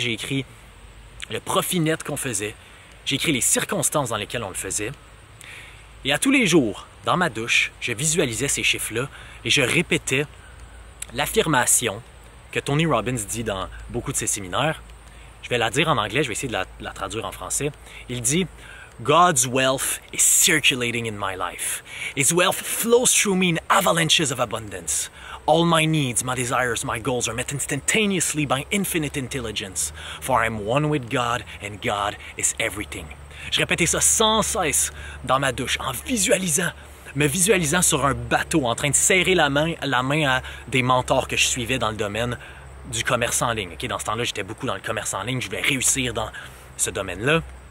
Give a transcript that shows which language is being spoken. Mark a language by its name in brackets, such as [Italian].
[French] J'ai écrit le profit net qu'on faisait. J'ai écrit les circonstances dans lesquelles on le faisait. Et à tous les jours, dans ma douche, je visualisais ces chiffres-là et je répétais l'affirmation que Tony Robbins dit dans beaucoup de ses séminaires. Je vais la dire en anglais, je vais essayer de la traduire en français. Il dit [English] « God's wealth is circulating in my life. His wealth flows through me in avalanches of abundance. All my needs, my desires, my goals are met instantaneously by infinite intelligence. For I am one with God and God is everything. [French] » Je répétais ça sans cesse dans ma douche, en me visualisant sur un bateau, en train de serrer la main à des mentors que je suivais dans le domaine du commerce en ligne. Okay, dans ce temps-là, j'étais beaucoup dans le commerce en ligne, je voulais réussir dans ce domaine-là.